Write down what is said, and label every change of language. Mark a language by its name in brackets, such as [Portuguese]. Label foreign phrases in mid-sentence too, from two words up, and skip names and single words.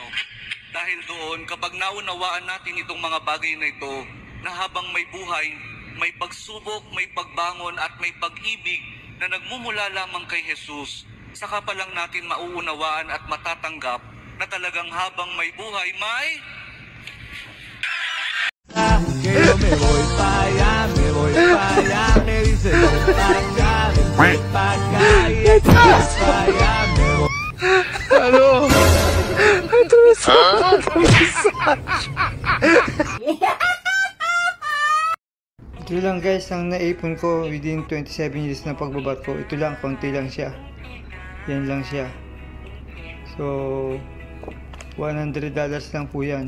[Filipino] Dahil doon, kapag naunawaan natin itong mga bagay na ito, na habang may buhay, may pagsubok, may pagbangon at may pag-ibig na nagmumula lamang kay Jesus, saka pa lang natin mauunawaan at matatanggap na talagang habang may buhay, may... [Spanish] Me voy pa' allá, me dice voy pa' acá, voy pa' acá, y pa' allá, me voy. [Filipino] Ano? Ito lang guys ang naipon ko [English] within 27 years [Filipino] na pagbabat ko. Ito lang, konti lang siya. Yan lang siya. So, $100 lang po yan.